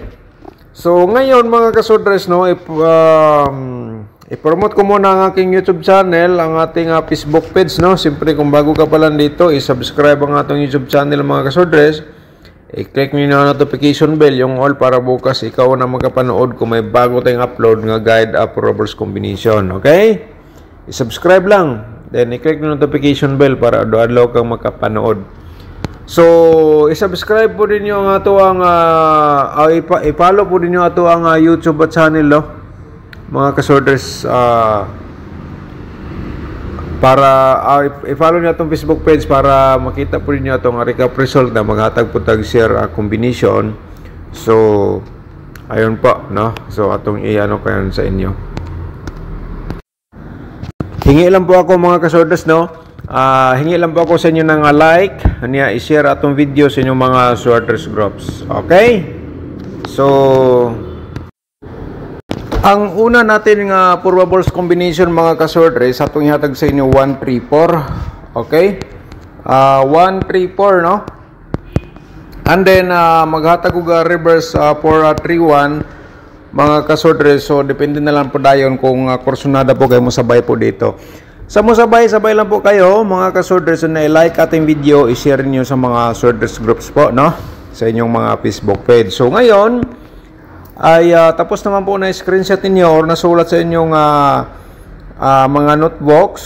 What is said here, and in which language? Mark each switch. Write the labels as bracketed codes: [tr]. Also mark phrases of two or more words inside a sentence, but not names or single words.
[tl] So, ngayon mga kasortres, no? I-promote ko muna ang aking YouTube channel, ang ating Facebook page, no? Siyempre, kung bago ka pa lang dito, i-subscribe ang atong YouTube channel mga kasortres. I-click nyo na [en] notification bell, [tl] yung all, para bukas ikaw na magkapanood kung may bago tayong upload nga [en] guide for reverse combination. [tl] Okay? I-subscribe lang. Then, i-click nyo [en] notification bell [tl] para adlaw kang makapanood. So, i-subscribe po din nyo ang ato ang i-follow po din nyo ato ang YouTube channel, no? mga kasorters, para i-follow niyo itong Facebook page para makita po niyo itong [en] recap result [tl] na maghatag po tag share combination. So ayun po, no? So atong i-ano kayo sa inyo. Hingi lang po ako mga kasorters, no? Hingi lang po ako sa inyo ng like, niya i-share atong video sa inyong mga sorters groups. Okay? [ceb] So ang una natin nga [en] probables combination [ceb] mga kasorters, atong ihatag sa inyo 1, 3, 4. Okay? 1, 3, 4, no? [en] And then [ceb] maghatag og reverse for 3, 1 mga kasorters. [tl] So depende na lang po dayon kung kursunada po kayo mo sabay po dito. Sa mo sabay lang po kayo mga kasorters, na i-like ating video, i-share niyo sa mga sorters groups po, no? Sa inyong mga Facebook page. So ngayon ay tapos naman po na screenshot niyo or nasulat sa inyong mga notebook.